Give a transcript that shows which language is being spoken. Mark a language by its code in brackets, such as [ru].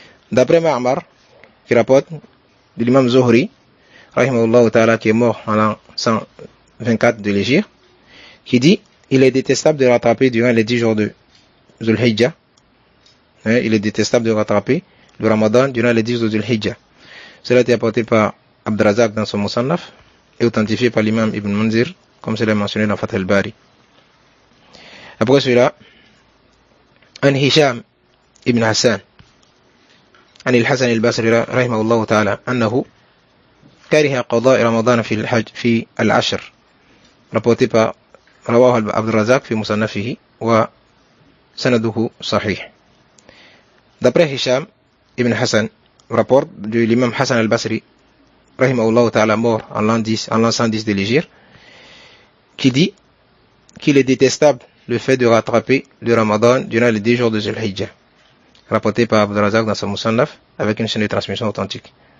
[fr] D'après Ma'mar, qui rapporte de l'imam Zuhri, rahimahullah ta'ala, qui est mort en l'an 124 de l'Hégire, qui dit, il est détestable de rattraper durant les 10 jours de Dhul Hijjah. Il est détestable de rattraper le Ramadan durant les 10 jours de Dhul Hijjah. Cela a été apporté par Abd al-Razaq dans son Musannaf et authentifié par l'imam Ibn Munzir, comme cela est mentionné dans Fath al-Bari. Après cela, [ar] an Hisham ibn Hassan, عن الحسن البصري رحمه الله تعالى أنه كره قضاء رمضان في العشر, [fr] rapporté par [ar] رواه عبد الرزاق في مصنفه وسنده صحيح. [fr] D'après Hisham ibn Hassan, rapport de l'imam Hassan al-Basri rahimahullah ta'ala, mort en l'an 110 de l'Hégire, qui dit qu'il est détestable le fait de rattraper le Ramadan durant les 10 jours de Dhul Hijjah, rapporté par Abd al-Razaq dans son Musannaf avec une chaîne de transmission authentique.